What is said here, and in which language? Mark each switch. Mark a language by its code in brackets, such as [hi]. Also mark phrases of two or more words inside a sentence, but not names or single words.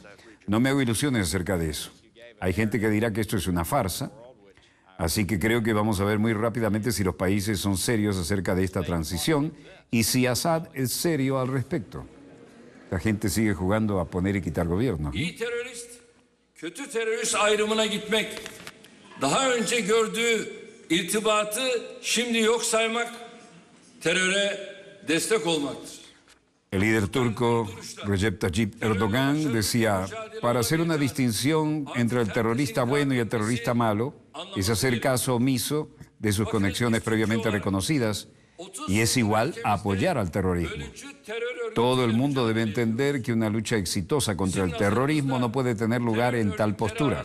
[es] No me hago ilusiones acerca de eso. Hay gente que dirá que esto es una farsa, así que creo que vamos a ver muy rápidamente si los países son serios acerca de esta transición y si Assad es serio al respecto. La gente sigue jugando a poner y quitar gobierno. [tr] İyi terörist, kötü terörist ayrımına gitmek, daha önce gördüğü irtibatı şimdi yok saymak, teröre destek olmaktır. [es] El líder turco Recep Tayyip Erdogan decía, para hacer una distinción entre el terrorista bueno y el terrorista malo, es hacer caso omiso de sus conexiones previamente reconocidas y es igual a apoyar al terrorismo. Todo el mundo debe entender que una lucha exitosa contra el terrorismo no puede tener lugar en tal postura.